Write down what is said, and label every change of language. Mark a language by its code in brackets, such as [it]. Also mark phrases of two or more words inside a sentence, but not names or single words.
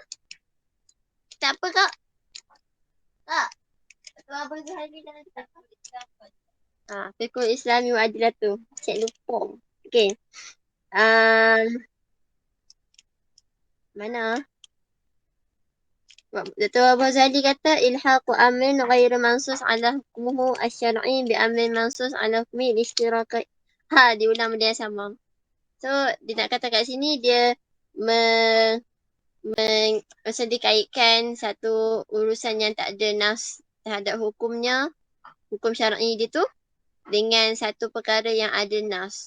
[ms] Kita apa kak? Kak? Dr. Wabah Az-Zuhaili sekarang kita apa? Fiqhul Islami wa Adilatuh. Cik lupa. Okey. Mana? [ar] Dr. Wabah Az-Zuhaili kata إلحاق أمر غير منصوص على حكمه الشرعي بأمر منصوص على حكم الاشتراك. [ms] Diulang benda yang sama. So, dia nak kata kat sini dia macam dikaitkan satu urusan yang tak ada nas terhadap hukumnya, hukum syar'i dia tu, dengan satu perkara yang ada nas.